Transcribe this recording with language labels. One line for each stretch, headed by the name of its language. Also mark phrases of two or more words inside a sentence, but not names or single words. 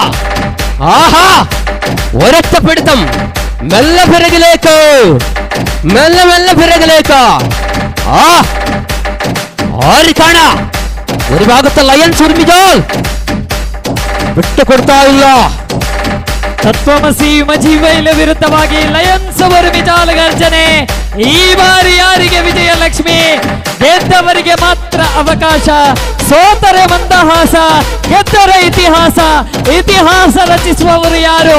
Malayalam: ആഹാ, ഒരൊറ്റ പിടുത്തം. മെല്ലെ പിറകിലേക്ക്. ആര് കാണാ, ഒരു ഭാഗത്ത് ലയൺസ് ഉർമിജാൽ വിട്ടുകൊടുത്താ ഇല്ല.
Kannada: ತತ್ವಮಸಿ ಮಜೀವೈಲ ವಿರುದ್ಧವಾಗಿ ಲಯನ್ಸ್ ಅವರು ವಿಚಾರ ಗರ್ಜನೆ. ಈ ಬಾರಿ ಯಾರಿಗೆ ವಿಜಯಲಕ್ಷ್ಮಿ? ಗೆದ್ದವರಿಗೆ ಮಾತ್ರ ಅವಕಾಶ. ಸೋತರೆ ಮಂದಹಾಸ, ಗೆದ್ದರೆ ಇತಿಹಾಸ ರಚಿಸುವವರು ಯಾರು?